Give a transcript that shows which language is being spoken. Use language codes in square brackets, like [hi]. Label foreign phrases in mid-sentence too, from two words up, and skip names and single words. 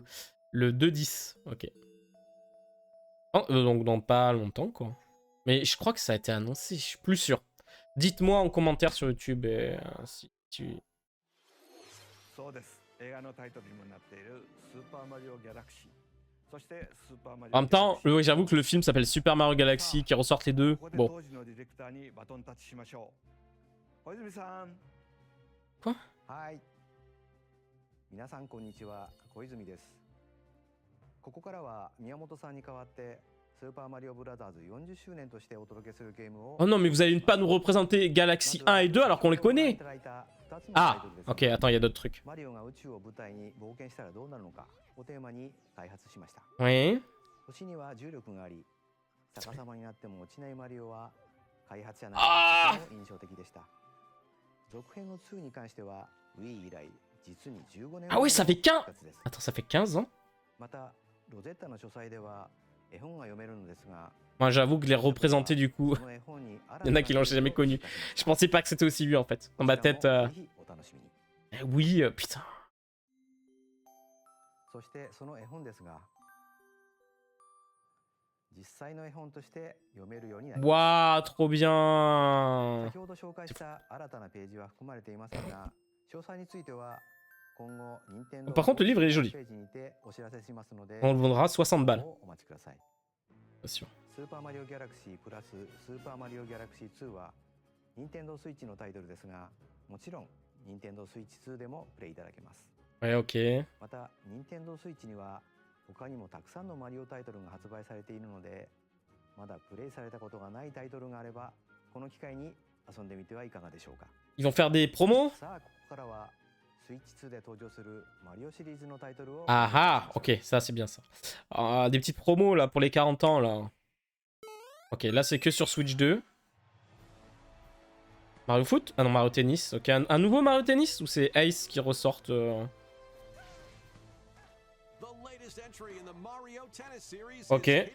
[fr] Le 2-10, ok. Oh, donc dans pas longtemps, quoi. Mais je crois que ça a été annoncé, je suis plus sûr. Dites-moi en commentaire sur YouTube si tu... [ja] そうです。映画のタイトルにもなっているスーパーマリオギャラクシー。そしてスーパーマリオ [fr] En même temps, j'avoue que le film s'appelle Super Mario Galaxy, qui ressortent les deux. Bon. Quoi? [ja] はい。皆さんこんにちは、小泉です。ここからは宮本さんに代わってスーパーマリオブラザーズ40周年としてお届けするゲームを [fr] Oh non, mais vous allez pas nous représenter Galaxy 1 et 2 alors qu'on les connaît. Ah, ok, attends, il y a d'autres trucs. [ja] マリオが宇宙を舞台に冒険したらどうなるのかをテーマに開発しました。 [fr] Oui. [ja] 星には重力があり、逆さまになっても落ちないマリオは開発者なあらでも印象的でした。続編の2に関しては Wii 以来実に15年 [fr] Ah ouais, ça fait 15... [ja] 復活です。 [fr] Attends, ça fait 15 ans? [ja] またロゼッタの書斎では絵本が読めるのですが、 [fr] Moi, j'avoue que les représenter, du coup... Il y en a qui l'ont jamais connu. Je pensais pas que c'était aussi vieux, en fait. Dans ma tête... Oui, putain. [ja] そしてその絵本ですが、実際の絵本として読めるようになりま [fr] Waouh, trop bien. [ja] す。先ほど紹介した新たなページは含まれていませんが、詳細については今後任天堂 [fr] Par contre, le livre, il est joli. [ja] ページにてお知らせしますので、 [fr] On le vendra 60 balles. [ja] お待ちください。 [fr] Bien sûr. [ja] スーパーマリオギャラクシープラススーパーマリオギャラクシー2は任天堂スイッチのタイトルですが、もちろん任天堂スイッチ2でもプレイいただけます。 [fr] Ouais, ok. [ja] また任天堂スイッチには他にもたくさんのマリオタイトルが発売されているので、まだプレイされたことがないタイトルがあればこの機会に遊んでみてはいかがでしょうか。 [fr] Ils vont faire des promos? [ja] さあここからはスイッチ2で登場するマリオシリーズのタイトルを [fr] Ah ah, ok, ça c'est bien ça. Des petites promos là pour les 40 ans là. Ok, là c'est que sur Switch 2. Mario Foot? Ah non, Mario Tennis. Ok, un nouveau Mario Tennis ou c'est Ace qui ressortent Ok.